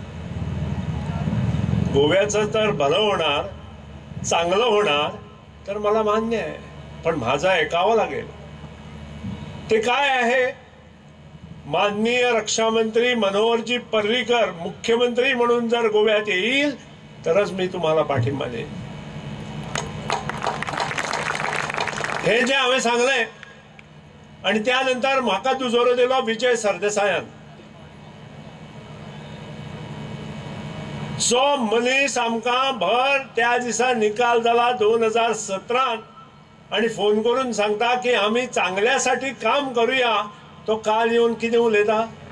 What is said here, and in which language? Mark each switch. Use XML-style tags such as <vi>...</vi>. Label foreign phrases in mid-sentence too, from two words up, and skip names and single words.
<mr>गोव्याचं तर भलं होणार चांगलं होणार तर मला मान्य आहे पण माझं ऐकावं लागेल ते काय आहे माननीय रक्षा मंत्री मनोहरजी पर्रीकर मुख्यमंत्री म्हणून जर गोव्यात येईल तरच मी तुम्हाला पाठिंबा देईन</mr> <kok>हे जे हांवें सांगले आणि त्यानंतर म्हाका दुजोरो दिलो विजय सरदेसायान जो मनीस आमकां भर त्या दिसा निकाल जाला 2017 आणि फोन करून सांगता की</kok> <mr>आम्ही चांगल्यासाठी काम करूया</mr> <kok>तो काल येऊन कितें उलयता</kok>